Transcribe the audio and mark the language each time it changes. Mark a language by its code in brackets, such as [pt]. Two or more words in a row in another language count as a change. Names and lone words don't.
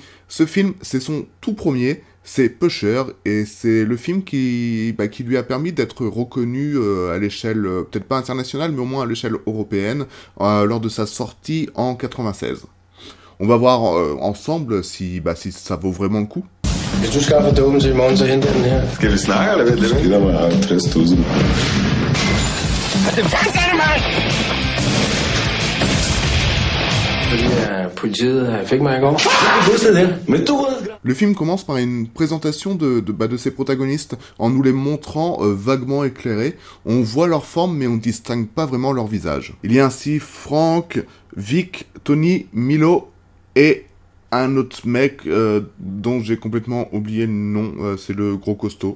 [fr] Ce film, c'est son tout premier, c'est Pusher, et c'est le film qui lui a permis d'être reconnu à l'échelle, peut-être pas internationale, mais au moins à l'échelle européenne, lors de sa sortie en 96. On va voir ensemble si ça vaut vraiment le coup. [da] Hvis du skaffer dåben til i morgen, så henter jeg den her. Skal vi snakke, eller hvad? Det giver mig 50.000. Fordi politiet fik mig i går. Men du... [fr] Le film commence par une présentation de ses protagonistes en nous les montrant vaguement éclairés. On voit leur forme mais on ne distingue pas vraiment leur visage. Il y a ainsi Frank, Vic, Tony, Milo et un autre mec dont j'ai complètement oublié le nom, c'est le gros costaud.